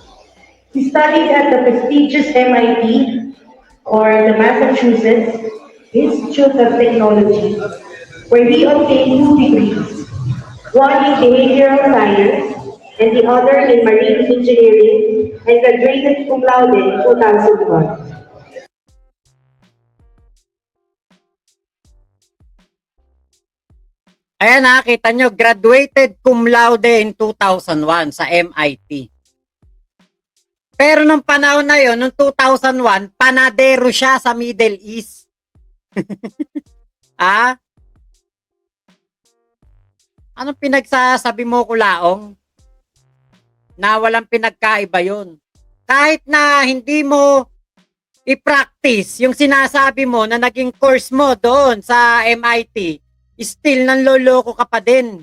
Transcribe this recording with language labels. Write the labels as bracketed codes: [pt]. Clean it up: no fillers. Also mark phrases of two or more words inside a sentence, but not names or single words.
[en] He studied at the prestigious MIT, or the Massachusetts Institute of Technology, where he obtained two degrees, one in behavioral science and the other in marine engineering, and graduated [la] cum laude [en] in 2001. [tl] Ayan, nakita nyo, [en] graduated [la] cum laude [en] in 2001 sa MIT. [tl] Pero nung panahon na yon, nung 2001, panadero siya sa Middle East. Ah? Anong pinagsasabi mo, Kulaong? Na walang pinagkaiba yon. Kahit na hindi mo i-practice yung sinasabi mo na naging course mo doon sa MIT, still nanloloko ka pa din.